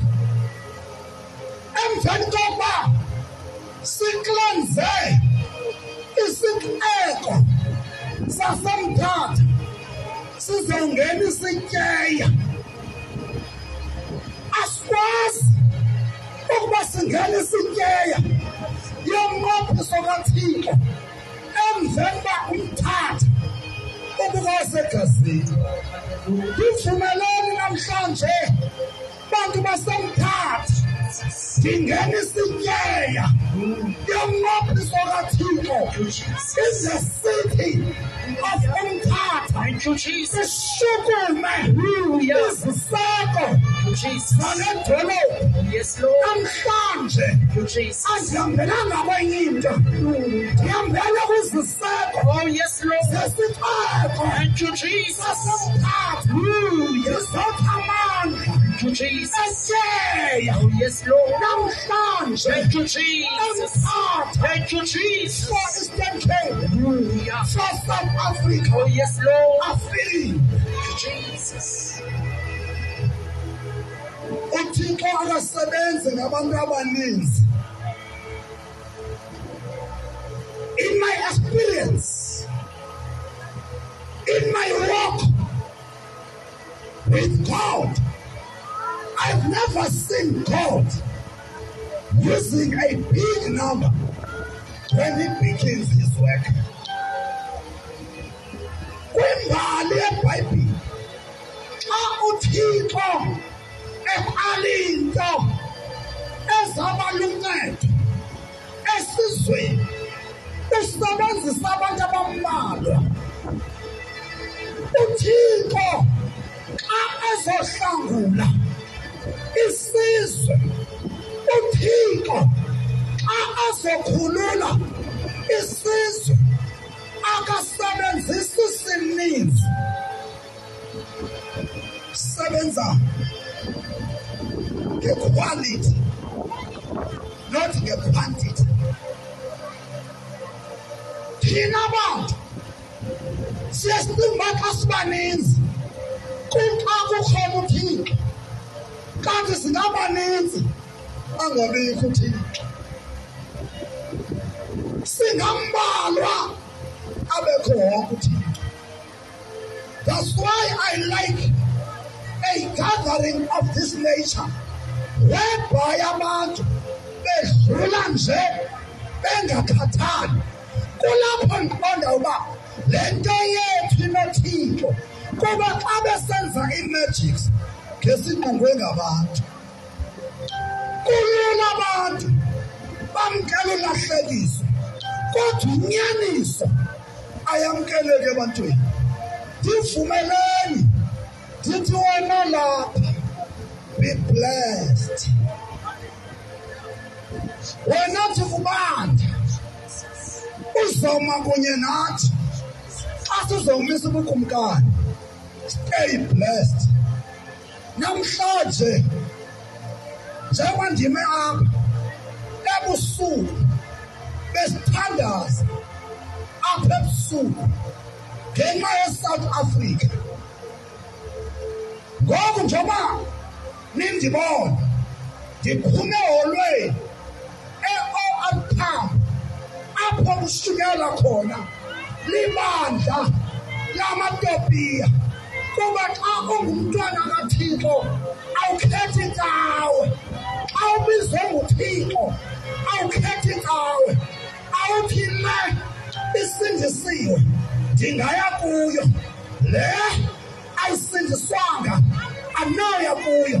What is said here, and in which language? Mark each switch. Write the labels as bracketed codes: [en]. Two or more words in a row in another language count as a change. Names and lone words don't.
[xh] Emveni kokuba siklenze isixeko saseMthatha sizongena isityeya, asikwazi ukuba singena isityeya yomnqophiso kaThixo emveni uba uMthatha ubukasegazini. Ndivumelani namhlanje bantu baseMthatha ndingena isityeya yomnqophiso kaThixo [en] in the city of [xh] uMthatha. Sishukume iziseko zale dolophu namhlanje. Andihambelanga kwenye into, ndihambele kwiziseko zesixeko saseMthatha. Ndizothi amandla etyeya namhlanje eMthatha. [en] For Eastern Cape, for South Africa, afile. [xh] uThixo akasebenzi ngabantu abaninzi. [en] In my experience, in my walk with God, I've never seen God using a big number when he begins his work. [xh] Kwimbali yeBhayibhile xa uThixo eqalinto ezabaluncedo esizweni usebenzisa abantu abambalwa uThixo xa ezohlangula isizwe, uThixo xa ezokhulula isizwe, akasebenzisi sininzi, sebenza nge-quality, not nge-quantity. Thina bantu siyasidinga xa sibaninzi kuxa kukhona uThixo, kanti singabaninzi angabikho uThixo. Singambalwa abekho wonke uThixo. That's why I like a gathering of this nature, whereby abantu bedlula nje bengakhathali. Kulapho ndiqonda uba le nto yethu inoThixo, kuba xa besenza i-magics ngesingqongwe ngabantu, kulula abantu bamkela ulahlekiso, kodwa unyaniso ayamkeleke ebantwini. Ndivumeleni ndithi wena lapha, [en] be blessed. [xh] Wena thikubanda uzoma kunye nathi xa sizomisa ubukumkani. [en] Stay blessed. [xh] Namhlanje njengoba ndime apha ebusuku besithandaza apha ebusuku ngenxa yeSouth Africa, ngoku njengoba nindibona ndiphume eholweni e-OR Palm apho kushukela khona libandla lamaTopiya, kuba xa ungumntwana kaThixo awukhethi cawe, xa ubizwe nguThixo awukhethi cawe, awuthi le isindisiwe ndingaya kuyo, le ayisindiswanga anoya kuyo.